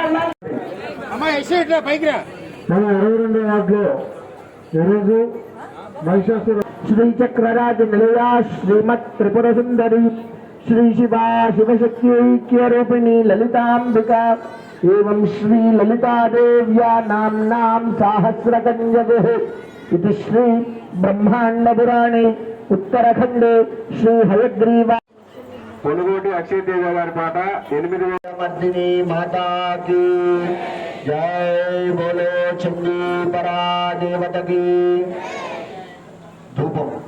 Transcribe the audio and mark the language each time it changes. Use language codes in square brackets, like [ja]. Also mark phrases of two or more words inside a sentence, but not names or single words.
[te] మన 22వ వార్డులో ఈరోజు [sa] महिषासुर श्री चक्रराज निलया श्रीमत् त्रिपुर सुंदरी श्री शिवा शिवशक्ति ऐक्य रूपिणी ललितांबिका एवं श्री ललिता देव्या नाम्नां सहस्रकंजगुः इति श्री ब्रह्मांड पुराणे उत्तराखंडे श्री हयग्रीवा [te] పొనుగోటి అక్షయ్ తేజ గారి పాట 8వ [hi] मर्दिनी माता की जय बोलो चंडी परा देवत की धूपम